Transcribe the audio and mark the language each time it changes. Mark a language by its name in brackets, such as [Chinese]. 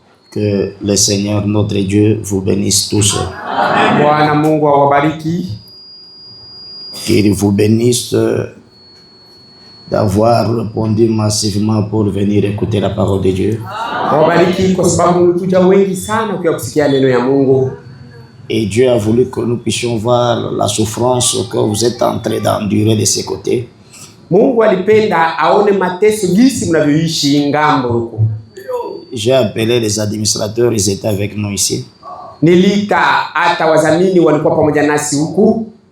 [French] Que le Seigneur notre Dieu vous bénisse tous. [Swahili] Bwana Mungu awabariki. [French] Qu'il vous bénisse d'avoir répondu massivement pour venir écouter la parole de Dieu. [Swahili] Awabariki kwa sababu mlikuja wengi sana kwa kusikia neno ya Mungu. [French] Et Dieu a voulu que nous puissions voir la souffrance que vous êtes en train d'endurer de ses côtés. [Swahili] Mungu alipenda aone mateso jinsi mnavyoishi ngambo huko. [French] J'ai appelé les administrateurs, ils étaient avec nous ici. [Swahili] Nilita hata wazamini walikuwa pamoja nasi huku.